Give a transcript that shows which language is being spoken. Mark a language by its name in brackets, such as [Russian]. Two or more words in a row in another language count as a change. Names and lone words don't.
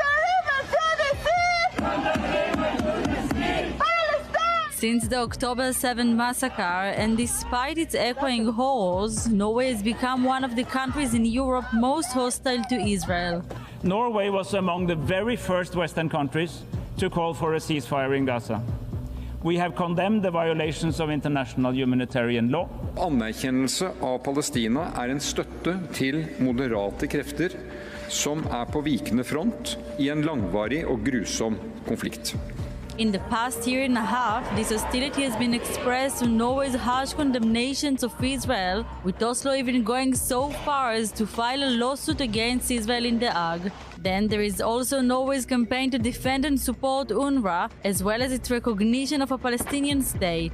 [English] Since the October 7 massacre, and despite its echoing horrors, Norway has become one of the countries in Europe most hostile to Israel. Norway was among the very first Western countries to call for a ceasefire in Gaza. We have condemned the violations of international humanitarian law. [Norwegian] Anerkjennelse av Palestina en støtte til moderate krefter som på vikende front I en langvarig og grusom konflikt. [English] In the past year and a half, this hostility has been expressed through Norway's harsh condemnations of Israel, with Oslo even going so far as to file a lawsuit against Israel in The Hague. Then there is also Norway's campaign to defend and support UNRWA, as well as its recognition of a Palestinian state.